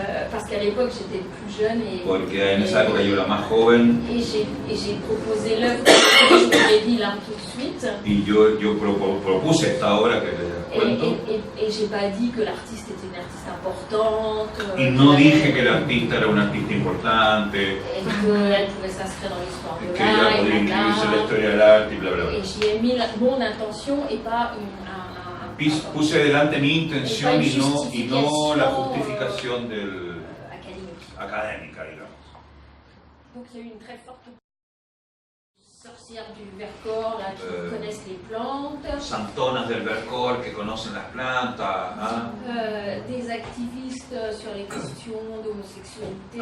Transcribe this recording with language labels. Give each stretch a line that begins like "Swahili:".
French: parce qu'à l'époque j'étais plus jeune et,
Spanish: porque en esa época yo era más joven
French: et j'ai proposé l'œuvre, je vous l'ai dit là tout de suite,
Spanish: y yo propuse esta obra que les cuento.
French: et j'ai pas dit que l'artiste était une artiste importante,
Spanish: Y no dije que el artista era un artista importante,
French: et qu'elle pouvait s'inscrire dans l'histoire de blablabla.
Spanish: historia del arte y bla bla bla.
French: Et j'y ai mis mon intention et pas
Spanish: Puse delante mi intención y no la justificación, justificación
French: académique.
Spanish: académica, digamos.
French: Donc il y a eu une très forte sorcière du Vercors là, qui connaissent les plantes,
Spanish: Santonas del Vercors que conocen las plantas, ¿ah?
French: Des activistes sur les questions d'homosexualité,